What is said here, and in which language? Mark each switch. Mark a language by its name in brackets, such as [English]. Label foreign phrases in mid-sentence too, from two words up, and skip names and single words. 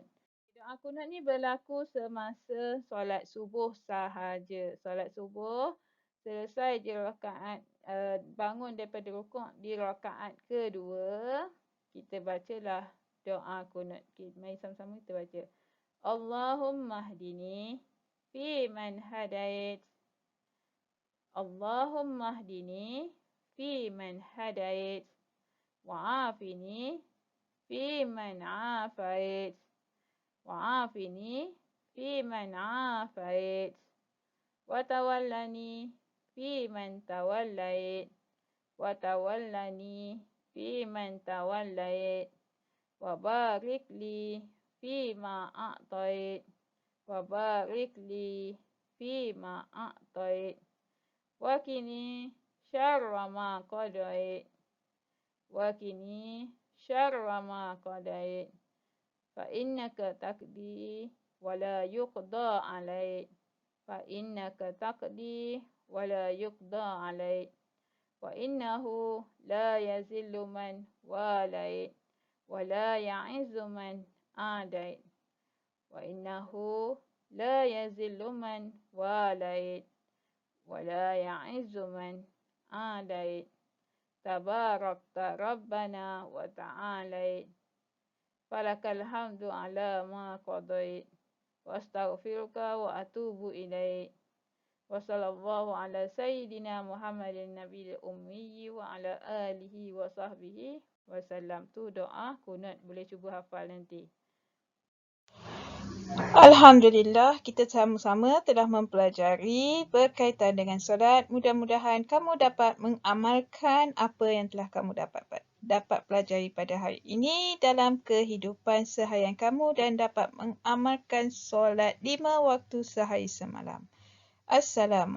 [Malay] Doa kunut ni berlaku semasa solat subuh sahaja. Solat subuh, selesai je rakaat, bangun daripada rukuk di rakaat kedua, kita bacalah doa kunut. Okay, mari sama-sama kita baca. [Arabic] اللهم اهدني فيمن هديت. اللهم اهدني فيمن هديت. وعافني فيمن عافيت. وعافني فيمن عافيت. وتولني فيمن توليت. وتولني فيمن توليت. وبارك لي فيما أعطيت. وبارك لي فيما أعطيت. وقني شر ما قضيت. وقني شر ما قضيت. فإنك تقضي ولا يقضى عليك. فإنك تقضي ولا يقضى عليك. وإنه لا يذل من واليت. ولا يعز من عاديت. وإنه لا يذل من واليت. ولا يعز من عاديت. تباركت ربنا وتعاليت. فلك الحمد على ما قضيت. وأستغفرك وأتوب إليك. وصلى الله على سيدنا محمد النبي الأمي وعلى آله وصحبه وسلم. [Malay] Tu doa kunut, boleh cuba hafal nanti. Alhamdulillah, kita sama-sama telah mempelajari berkaitan dengan solat. Mudah-mudahan kamu dapat mengamalkan apa yang telah kamu dapat pelajari pada hari ini dalam kehidupan seharian kamu dan dapat mengamalkan solat 5 waktu sehari semalam.